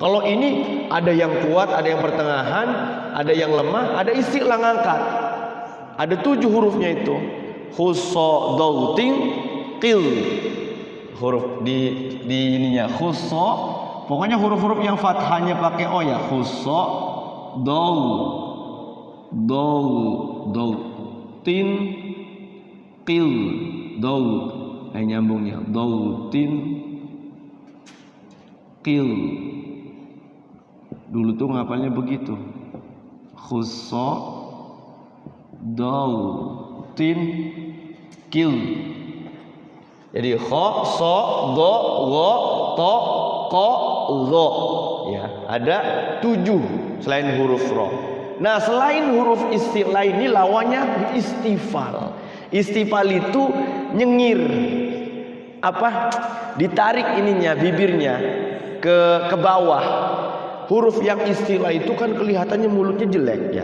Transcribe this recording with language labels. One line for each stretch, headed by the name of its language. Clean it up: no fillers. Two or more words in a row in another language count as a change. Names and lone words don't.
Indonesian: Kalau ini ada yang kuat, ada yang pertengahan, ada yang lemah, ada isti'la ngangkat. Ada 7 hurufnya itu.
Arabic: خص ضغط قظ.
Indonesian: Huruf di ininya khusso. Pokoknya huruf-huruf yang fathahnya pakai o ya.
Arabic: خص ضغط قظ.
Indonesian: Nyambungnya
Arabic: ضغط قظ.
Indonesian: Dulu tuh ngapalnya begitu.
Arabic: خص ضغط قظ.
Indonesian: Jadi kho, so, do, go, to, ko, zo. Ya, ada 7 selain huruf ro. Nah, selain huruf isti'la ini lawannya istifal. Istifal itu nyengir. Ditarik ininya, bibirnya ke bawah. Huruf yang isti'la itu kan kelihatannya mulutnya jelek ya.